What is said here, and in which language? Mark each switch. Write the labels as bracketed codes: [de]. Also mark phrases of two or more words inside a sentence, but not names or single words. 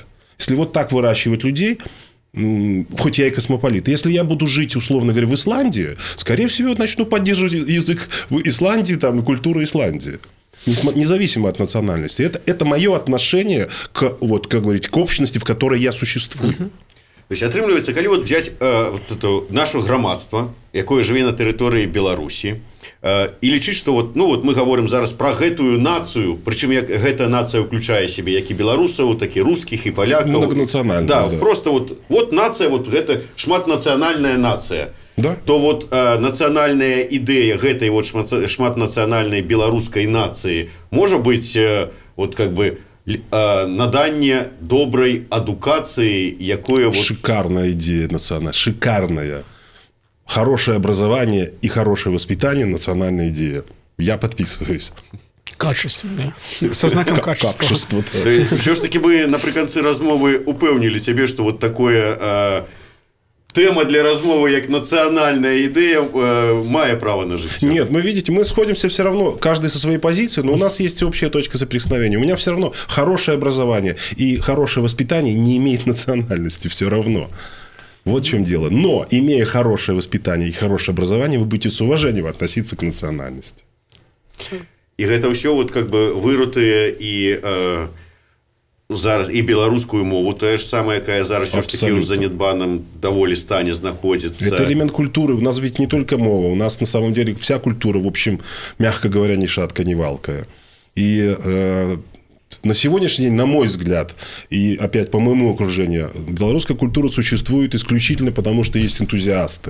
[ru] Если вот так выращивать людей, хоть я и космополит, если я буду жить, условно говоря, в Исландии, скорее всего, начну поддерживать язык в Исландии там, и культуру Исландии. Независимо от национальности. Это мое отношение к, вот, как говорить, к общности, в которой я существую. То есть, [be] атрымліваецца, калі [ru] вот взять нашу [be] грамадства, якое жыве на тэрыторыі Беларусі, і лічыць, што вот, ну, вот мы гаворым зараз пра гэтую нацыю, прычым гэтая нацыя ўключае сябе як і беларусаў, так і рускіх, і палякаў. Многанацыянальная. Да, просто вот нацыя, вот гэта шматнацыянальная нацыя. Да? То вот нацыянальная ідэя гэтай вот шматнацыянальнай беларускай нацыі можа быць [ru] вот как бы [be] наданне доброй адукации, якое... Вот... [ru] Шикарная идея национальная. Шикарная. Хорошее образование и хорошее воспитание – национальная идея. Я подписываюсь. Качественное. Со знаком качества. Все ж таки [be] мы напрыканцы размовы упэўнілі цябе, [ru] что вот такое... Тема для размовы, как национальная идея, мае право [be] на жыццё. [ru] Нет, мы, видите, мы сходимся все равно, каждый со своей позиции, но у нас есть общая точка соприкосновения. У меня все равно хорошее образование и хорошее воспитание не имеет национальности все равно. Вот в чем дело. Но, имея хорошее воспитание и хорошее образование, вы будете с уважением относиться к национальности. И это все вот как бы вырутые и... [be] зараз і беларускую мову, тое ж самае, якая зараз [ru] все ж таки [be] ў занядбаным даволі стане знаходзіцца. [ru] Это элемент культуры. У нас ведь не только мова. У нас на самом деле вся культура, в общем, мягко говоря, ни шатка, ни валкая. И на сегодняшний день, на мой взгляд, и опять по моему окружению, белорусская культура существует исключительно потому, что есть энтузиасты.